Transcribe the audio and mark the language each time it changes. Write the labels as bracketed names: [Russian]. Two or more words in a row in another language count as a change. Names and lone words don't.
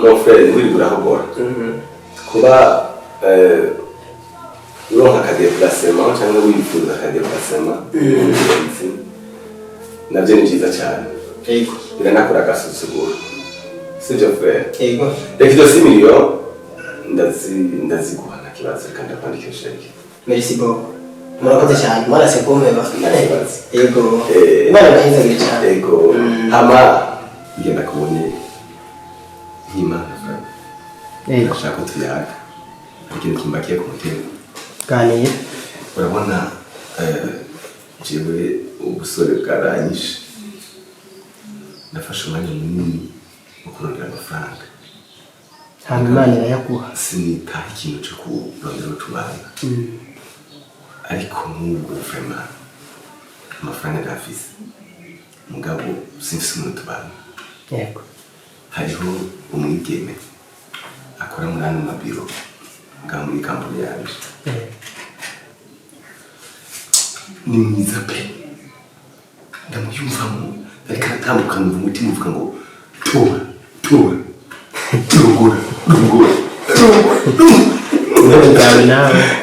[French] Mon frère, [Rundi] uri burahogora. Kuba uronka akadeplacement cyangwa wifuza akadeplacement. Navyo ni byiza cyane. Ego. Biranakora agasuzuguro. Sivyo frère. Ego. Reka izo 6 miliyoni ndaziguha nta kibazo kandi akwandikira sheke. [French] Merci beaucoup. [Rundi] Murakoze cyane. Mara se kumva. Ego. Eh. Mara bahinze cyane. Ego. Hama ngenda kubonye nk'Imana frère. Ego. Ndashaka tuyaga. Ikintu kimbakiye ku mutima. Ganiye. Urabona jewe ubusore bwaranyishe. Nafashe umwanya munini wo kurondera amafaranga. Hama Imana irayaguha. Sinitaha ikintu cyo kurondera utubana. Ariko n'ubwo vraiment amafaranga ndafise. Mugabo sinfise umuntu tubana. Yego. Hariho umwigeme akora muri ano mabiro ngaho muri kampani yanje. Ni mwiza pe. Ndamuyumvamo ariko aratambuka numva umutima uvuga ngo tora. Ndabaga nawe.